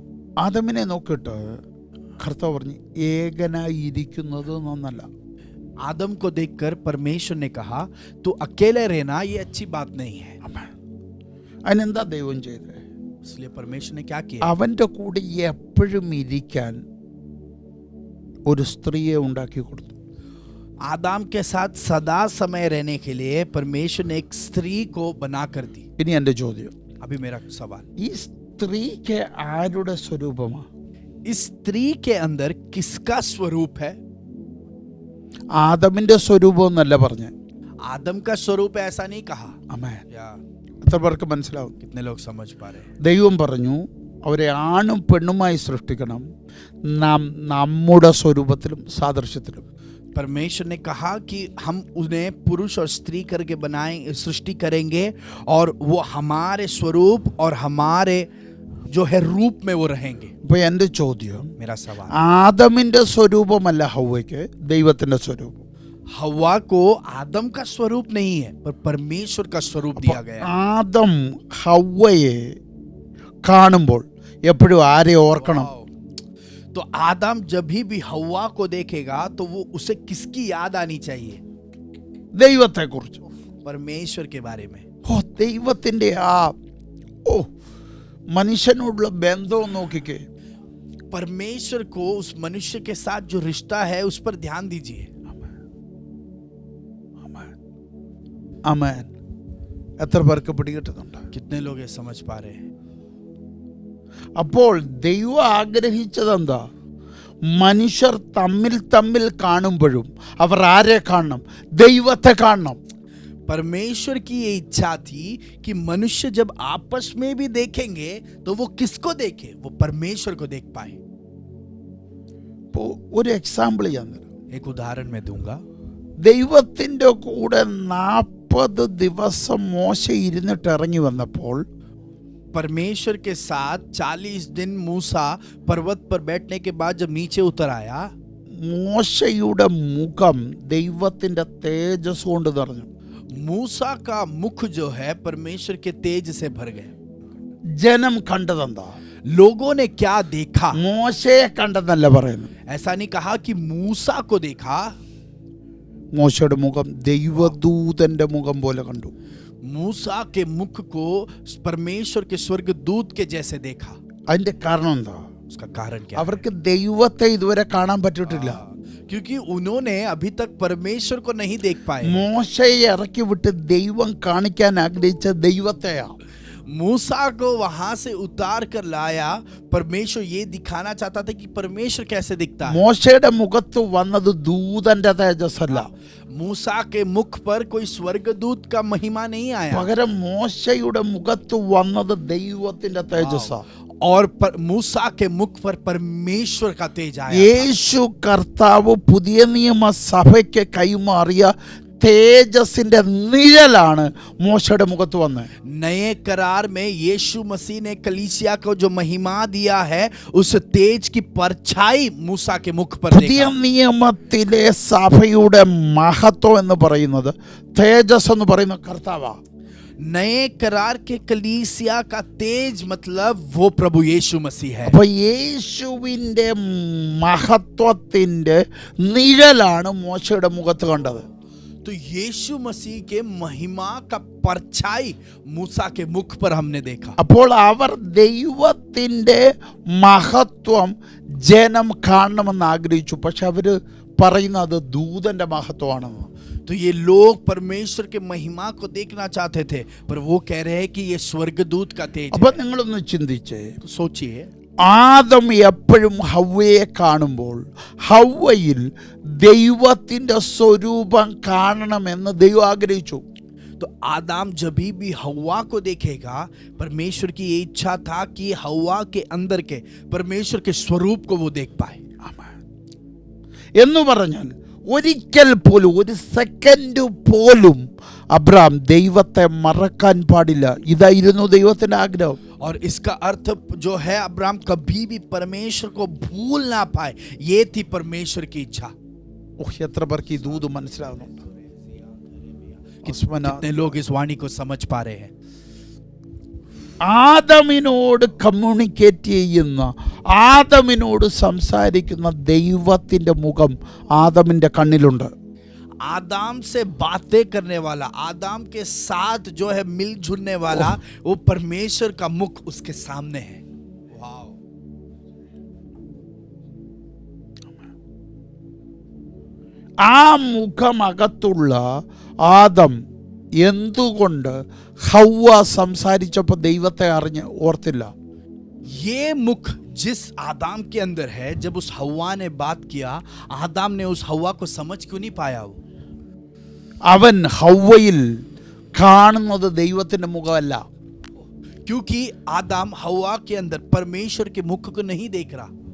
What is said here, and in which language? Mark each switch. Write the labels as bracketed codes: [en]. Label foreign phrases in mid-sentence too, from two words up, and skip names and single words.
[ml] ആദമിനെ നോക്കിയിട്ട് കർത്താവ് പറഞ്ഞു ഏകനായി ഇരിക്കുന്നത് നന്നല്ല. [hi] आदम को देखकर परमेश्वर ने कहा तू अकेले रहना ये अच्छी बात नहीं है। [ml] അതിനെന്താ ദൈവം ചെയ്തത്? [hi] इसलिए परमेश्वर ने क्या किया? [ml] അവൻ്റെ കൂടെ എപ്പോഴും ഇരിക്കാൻ ഒരു സ്ത്രീയെ ഉണ്ടാക്കി കൊടുത്തു. [hi] आदम के साथ सदा समय रहने के लिए परमेश्वर ने एक स्त्री को बना कर दी। [ml] ഇനി എൻ്റെ ചോദ്യം, [hi] अभी मेरा सवाल, [ml] ഈ സ്ത്രീക്ക് ആരുടെ സ്വരൂപമാ? [hi] इस स्त्री के अंदर किसका स्वरूप है? [ml] ആദമിന്റെ സ്വരൂപം എന്നല്ല പറഞ്ഞേ. [hi] आदम का स्वरूप है ऐसा नहीं कहा। [ml] ആമേൻ. या എത്ര പേർക്ക് മനസ്സിലാവും? [hi] कितने लोग समझ पा रहे हैं? [ml] ദൈവം പറഞ്ഞു അവരെ ആണും പെണ്ണുമായി സൃഷ്ടിക്കണം, നാം നമ്മുടെ സ്വരൂപത്തിലും സാദൃശ്യത്തിലും. [hi] परमेश्वर ने कहा कि हम उन्हें पुरुष और स्त्री करके बनाएंगे, सृष्टि करेंगे और वो हमारे स्वरूप और हमारे जो है रूप में वो रहेंगे। [ml] അപ്പൊ എൻ്റെ ചോദ്യം, [hi] मेरा सवाल, [ml] ആദമിന്റെ സ്വരൂപമല്ല ഹവ്വയ്ക്ക് ദൈവത്തിന്റെ സ്വരൂപം. [hi] हवा को आदम का स्वरूप नहीं है पर परमेश्वर का स्वरूप दिया गया है। [ml] ആദം ഹവ്വയെ കാണുമ്പോൾ എപ്പോഴും ആരെ ഓർക്കണം? [hi] तो आदम जब भी हवा को देखेगा तो वो उसे किसकी याद आनी चाहिए? [ml] ദൈവത്തെ കുറിച്ച്. [hi] परमेश्वर के बारे में। [ml] ദൈവത്തിന്റെ മനുഷ്യനോടുള്ള ബന്ധം നോക്കിക്കേ. [hi] परमेश्वर को उस मनुष्य के साथ जो रिश्ता है उस पर ध्यान दीजिए। [ml] ആമേൻ. എത്ര പേർക്ക് പിടികിട്ടുന്നുണ്ട്? [hi] कितने लोग ये समझ पा रहे हैं? [ml] അപ്പോൾ ദൈവം ആഗ്രഹിച്ചതെന്താ? മനുഷ്യർ തമ്മിൽ തമ്മിൽ കാണുമ്പോഴും അവർ ആരെ കാണണം? ദൈവത്തെ കാണണം. [hi] परमेश्वर की ये इच्छा थी कि मनुष्य जब आपस में भी देखेंगे तो वो किसको देखे? वो परमेश्वर को देख पाए। [ml] ഒരു എക്സാമ്പിൾ ഞാൻ തരാം. [hi] एक उदाहरण मैं दूंगा। [ml] ദൈവത്തിൻ്റെ കൂടെ 40 ദിവസം മോശ ഇരുന്നിട്ട് ഇറങ്ങി വന്നപ്പോൾ [hi] परमेश्वर के साथ 40 दिन मूसा पर्वत पर बैठने के बाद जब नीचे उतर आया, [ml] മോശയുടെ മുഖം ദൈവത്തിൻ്റെ തേജസ് കൊണ്ട് നിറഞ്ഞു. [hi] मूसा का मुख जो है परमेश्वर के तेज से भर गए। [ml] ജനം കണ്ടതെന്താ? [hi] लोगों ने क्या देखा? [ml] മോശയെ കണ്ടെന്നല്ല പറയുന്നത്. [hi] ऐसा नहीं कहा कि मूसा को देखा, [ml] മോശയുടെ മുഖം ദൈവദൂതന്റെ മുഖം പോലെ കണ്ടു. [hi] मूसा के मुख को परमेश्वर के स्वर्गदूत के जैसे देखा। [ml] അതിന്റെ കാരണം എന്താ? [hi] उसका कारण क्या? [ml] അവർക്ക് ദൈവത്തെ ഇതുവരെ കാണാൻ പറ്റിയിട്ടില്ല. [hi] क्योंकि उन्होंने अभी तक परमेश्वर को नहीं देख पाए। [ml] മോശയെ ഇറക്കി വിട്ട് ദൈവം കാണിക്കാൻ ആഗ്രഹിച്ച ദൈവത്തെയാ. [hi] मूसा को वहां से उतार कर लाया, परमेश्वर ये दिखाना चाहता था कि परमेश्वर कैसे दिखता है। [ml] മോശയുടെ മുഖത്ത് വന്നത് ദൂതന്റെ തേജസ്സല്ല. [hi] मूसा के मुख पर कोई स्वर्गदूत का महिमा नहीं आया, [ml] പകരം മോശയുടെ മുഖത്ത് വന്നത് ദൈവത്തിന്റെ തേജസ്സാ. [hi] और मूसा के मुख पर परमेश्वर का तेज आया। [ml] യേശു കർത്താവ് പുതിയ നിയമ സഭയ്ക്ക് കൈമാറിയ തേജസ്സിന്റെ നിഴലാണ് മോശയുടെ മുഖത്ത് വന്നത്. [hi] नए करार में यीशु मसीह ने कलीसिया को जो महिमा दिया है, उस तेज की परछाई मूसा के मुख पर [ml] പുതിയ [hi] देखा। [ml] നിയമത്തിലെ സഭയുടെ മഹത്വം എന്ന് പറയുന്നത്, തേജസ് എന്ന് പറയുന്ന കർത്താവാ. [hi] नए करार के कलीसिया का तेज मतलब वो प्रभु यीशु मसीह है। [ml] അപ്പൊ യേശുവിന്റെ മഹത്വത്തിന്റെ നിഴലാണ് മോശയുടെ മുഖത്ത് കണ്ടത്. [hi] तो यीशु मसीह के महिमा का परछाई मूसा के मुख पर हमने देखा। [ml] അപ്പോൾ അവർ ദൈവത്തിന്റെ മഹത്വം ജനം കാണണമെന്ന് ആഗ്രഹിച്ചു. പക്ഷെ അവര് പറയുന്നത് ദൂതന്റെ മഹത്വമാണെന്ന്. [hi] तो ये लोग परमेश्वर के महिमा को देखना चाहते थे, पर वो कह रहे हैं कि ये स्वर्गदूत का तेज [ml] അപ്പൊ [hi] है। [ml] നിങ്ങളൊന്ന് ചിന്തിച്ചേ, [hi] तो सोचिए, [ml] ആദം എപ്പോഴും ഹവ്വയെ കാണുമ്പോൾ ഹവ്വയിൽ ദൈവത്തിന്റെ സ്വരൂപം കാണണമെന്ന് ദൈവം ആഗ്രഹിച്ചു. [hi] तो आदम जब भी हव्वा को देखेगा, परमेश्वर की ये इच्छा था कि हव्वा के अंदर के परमेश्वर के स्वरूप को वो देख पाए। [ml] എന്ന് പറഞ്ഞാൽ ഒരിക്കൽ പോലും, ഒരു സെക്കൻഡ് പോലും അബ്രാം ദൈവത്തെ മറക്കാൻ പാടില്ല. ഇതായിരുന്നു ദൈവത്തിന്റെ ആഗ്രഹം. [hi] और इसका अर्थ जो है, अब्राहम कभी भी परमेश्वर को भूल ना पाए, ये थी परमेश्वर की इच्छा। [ml] എത്ര പേർക്ക് ഈ ദൂത് മനസ്സിലാകുന്നുണ്ട്? [hi] कितने लोग इस वाणी को समझ पा रहे हैं? [ml] ആദമിനോട് കമ്മ്യൂണിക്കേറ്റ് ചെയ്യുന്ന, ആദമിനോട് സംസാരിക്കുന്ന ദൈവത്തിന്റെ മുഖം ആദമിന്റെ കണ്ണിലുണ്ട്. [hi] आदम से बातें करने वाला, आदम के साथ जो है मिलजुलने वाला, वो परमेश्वर का मुख उसके सामने है। वाव! [ml] ആ മുഖമകത്തുള്ള ആദം എന്തുകൊണ്ട് ഹവ്വ സംസാരിച്ചപ്പോൾ ദൈവത്തെ അറിഞ്ഞ് ഓർത്തില്ല? [hi] ये मुख जिस आदम के अंदर है, जब उस हव्वा ने बात किया, आदम ने उस हव्वा को समझ क्यों नहीं पाया? वो [ml] അവൻ ഹവ്വയിൽ കാണുന്നത് ദൈവത്തിന്റെ മുഖമല്ല. [hi] क्योंकि आदम हव्वा के अंदर परमेश्वर के मुख को नहीं देख रहा।